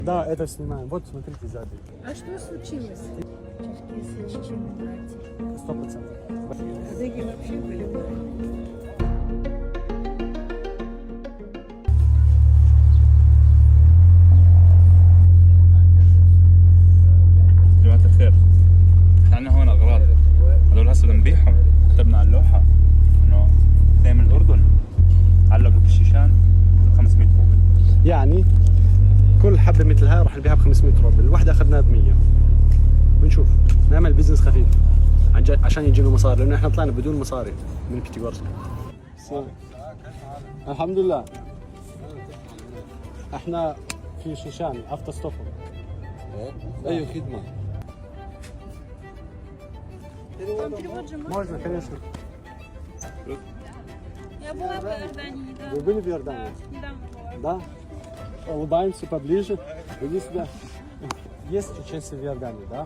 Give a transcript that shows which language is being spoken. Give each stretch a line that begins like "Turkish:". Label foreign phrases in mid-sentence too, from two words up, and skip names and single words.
Russian: Да, это снимаем. Вот, смотрите сзади. А что случилось? Черкесы чечены, братья. 100%. Казаки вообще были братья.
Arabic: جماعة الخير، احنا عندنا هون اغراض، هذول هسه بدنا نبيعهم. كتبنا على اللوحة انه اثنين من الاردن علقوا بالشيشان 500 روبل. يعني كل حبة مثل هاي راح نبيعها ب 500 روبل، الواحدة أخذناها ب 100. بنشوف نعمل بزنس خفيف عشان يجينا مصاري، لأنه احنا طلعنا بدون مصاري من بيتيغورسك. الحمد لله. احنا في شيشان أفتا ستوفر. أي خدمة؟
Russian: Можно, конечно. Я была в Иордании недавно. Вы были в Иордании? Недавно была. Да? Улыбаемся поближе. Иди сюда. Есть чеченцы в Иордании, да?